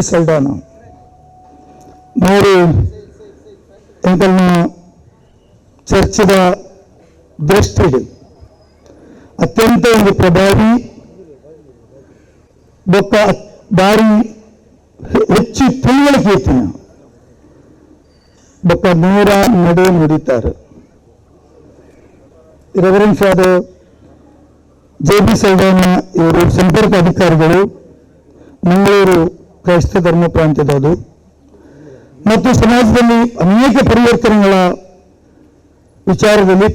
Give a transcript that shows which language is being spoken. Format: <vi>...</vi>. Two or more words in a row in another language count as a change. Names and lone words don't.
<tcy>ಸಲ್ಡಾನ ಅವರು ಎಂಕಲ್ನ ಚರ್ಚದ ದೃಷ್ಟಿಡು ಅತ್ಯಂತ ಒಂದು ಪ್ರಭಾವಿ ಬೊಕ್ಕ ಬಾರಿ ಹೆಚ್ಚು ತಿಳುವಳಿಕೆ ಇತ್ತಿನ ಬೊಕ್ಕ ನೇರ ನಡೆ ನುಡಿತಾರೆ ರೆವರೆಂಡ್ ಫಾದರ್ ಜೆ.ಬಿ.</tcy> <kn>ಸಲ್ಡಾನ ಇವರು ಸಂಪರ್ಕ ಅಧಿಕಾರಿಗಳು ಮಂಗಳೂರು ಕ್ರೈಸ್ತ ಧರ್ಮ ಪ್ರಾಂತ್ಯದದು ಮತ್ತು ಸಮಾಜದಲ್ಲಿ ಅನೇಕ ಪರಿವರ್ತನೆಗಳ ವಿಚಾರದಲ್ಲಿ</kn>